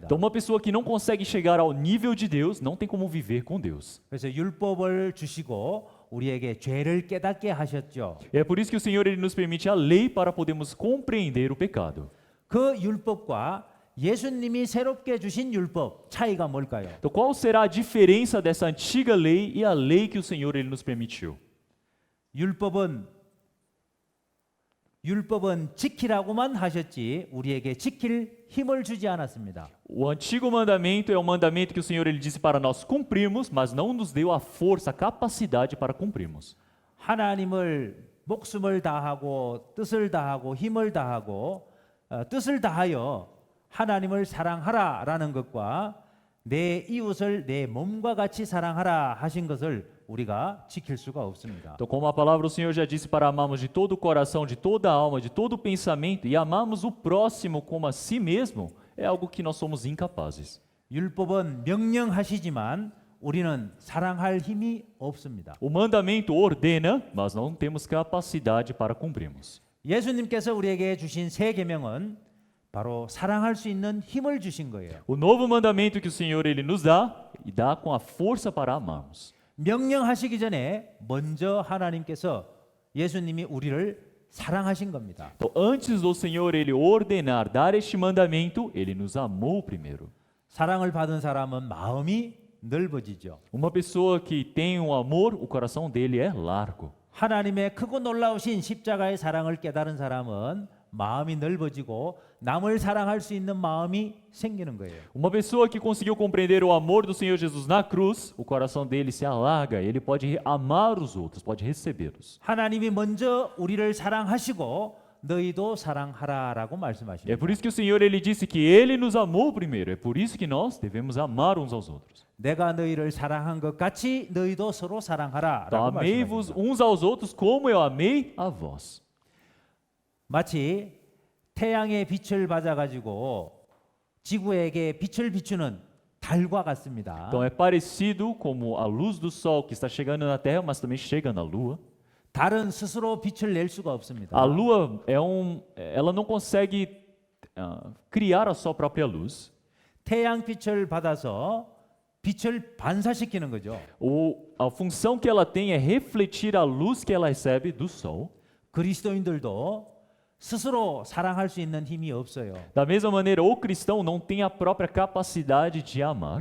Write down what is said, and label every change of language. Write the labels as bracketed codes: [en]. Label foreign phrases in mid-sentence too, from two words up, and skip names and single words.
[pt] Então, uma pessoa que não consegue chegar ao nível de Deus não tem como viver com Deus. [ko] 그래서 율법을 주시고 우리에게 죄를 깨닫게 하셨죠. [pt] É por isso que o Senhor ele nos permite a lei para podermos compreender o pecado. [ko] 그 율법과 예수님이 새롭게 주신 율법 차이가 뭘까요? [pt] Então, qual será a diferença dessa antiga lei e a lei que o Senhor ele nos permitiu? [ko] 율법은 지키라고만 하셨지 우리에게 지킬 힘을 주지 않았습니다. [pt] O antigo mandamento é um mandamento que o Senhor ele disse para nós cumprirmos, mas não nos deu a força, a capacidade para cumprirmos. [ko] 하나님을 목숨을 다하고 뜻을 다하고 힘을 다하고 뜻을 다하여 하나님을 사랑하라라는 것과 내 이웃을 내 몸과 같이 사랑하라 하신 것을 우리가 지킬 수가 없습니다. [pt] Então, como a palavra do Senhor já disse para amarmos de todo o coração, de toda a alma, de todo o pensamento e amarmos o próximo como a si mesmo, é algo que nós somos incapazes. [ko] 율법은 명령하시지만 우리는 사랑할 힘이 없습니다. [pt] O mandamento ordena, mas não temos capacidade para cumprirmos. [ko] 예수님께서 우리에게 주신 새 계명은 바로 사랑할 수 있는 힘을 주신 거예요. [pt] O novo mandamento que o Senhor ele nos dá e dá com a força para amarmos. [ko] 명령하시기 전에 먼저 하나님께서 예수님이 우리를 사랑하신 겁니다. [pt] Então, antes do Senhor ele ordenar, dar este mandamento, ele nos amou primeiro. [ko] 사랑을 받은 사람은 마음이 넓어지죠. [pt] Uma pessoa que tem um amor, o coração dele é largo. [ko] 하나님의 크고 놀라우신 십자가의 사랑을 깨달은 사람은 마음이 넓어지고 남을 사랑할 수 있는 마음이 생기는 거예요. [pt] Uma pessoa que conseguiu compreender o amor do Senhor Jesus na cruz, o coração dele se alarga, ele pode amar os outros, pode recebê-los. [ko] 하나님이 먼저 우리를 사랑하시고 너희도 사랑하라라고 [pt] É [ko] 말씀하십니다. [pt] por isso que o Senhor ele disse que ele nos amou primeiro. É por isso que nós devemos amar uns aos outros. [ko] 내가 너희를 사랑한 것 같이 너희도 서로 [pt] Então, [ko] 사랑하라라고 [pt] amei-vos [ko] 말씀하십니다. [pt] uns aos outros como eu amei a vós. [ko] 마치 태양의 빛을 받아 가지고 지구에게 빛을 비추는 달과 같습니다. [pt] Então é parecido como a luz do sol que está chegando na terra, mas também chega na lua. [ko] 달은 스스로 빛을 낼 수가 없습니다. [pt] A lua ela não consegue criar a sua própria luz. [ko] 태양빛을 받아서 빛을 반사시키는 거죠. [pt] A função que ela tem é refletir a luz que ela recebe do sol. [ko] 그리스도인들도 스스로 사랑할 수 있는 힘이 없어요. [pt] Da mesma maneira, o cristão não tem a própria capacidade de amar.